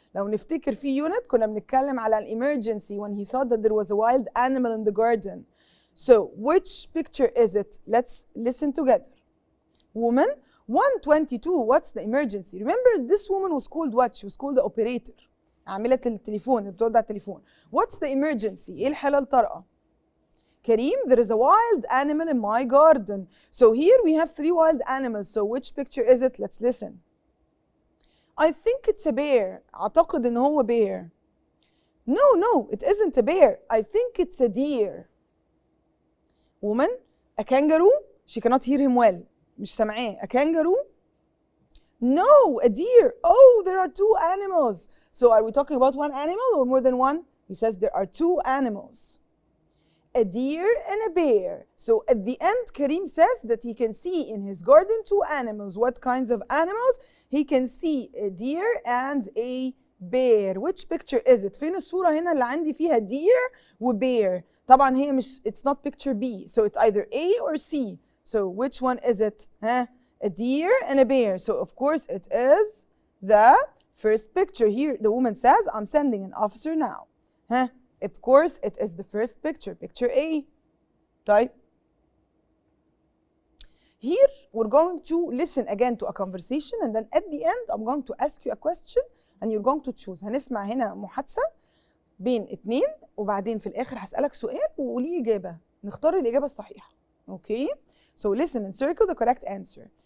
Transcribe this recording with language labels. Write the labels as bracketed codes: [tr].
[ar] لو نفتكر في [en] unit [ar] كنا بنتكلم على [en] an emergency when he thought that there was a wild animal in the garden. So, which picture is it? Let's listen together. Woman, 122, what's the emergency? Remember this woman was called what? She was called the operator. [ar] عاملة التليفون اللي بتوضع التليفون. [en] What's the emergency? [ar] ايه الحالة الطارئة؟ كريم, [en] there is a wild animal in my garden. So here we have 3 wild animals. So which picture is it? Let's listen. I think it's a bear. [ar] أعتقد إن هو bear. [en] No, it isn't a bear. I think it's a deer. Woman, a kangaroo. She cannot hear him well. [ar] مش سامعاه. [en] A kangaroo? No, a deer. Oh, there are two animals. So are we talking about one animal or more than one? He says there are two animals. A deer and a bear. So at the end, Karim says that he can see in his garden two animals. What kinds of animals? He can see a deer and a bear. Which picture is it? [ar] فين الصورة هنا اللي عندي فيها deer و bear؟ طبعا هي مش, [en] it's not picture B. So it's either A or C. So which one is it? Huh? A deer and a bear. So of course it is the first picture. Here the woman says, I'm sending an officer now. Huh? Of course it is the first picture, picture A. [ar] طيب. [en] Here we're going to listen again to a conversation, and then at the end I'm going to ask you a question and you're going to choose. [ar] هنسمع هنا محادثة بين اتنين وبعدين في الآخر هسألك سؤال وليه إجابة. نختار الإجابة الصحيحة. Okay? [en] So listen and circle the correct answer.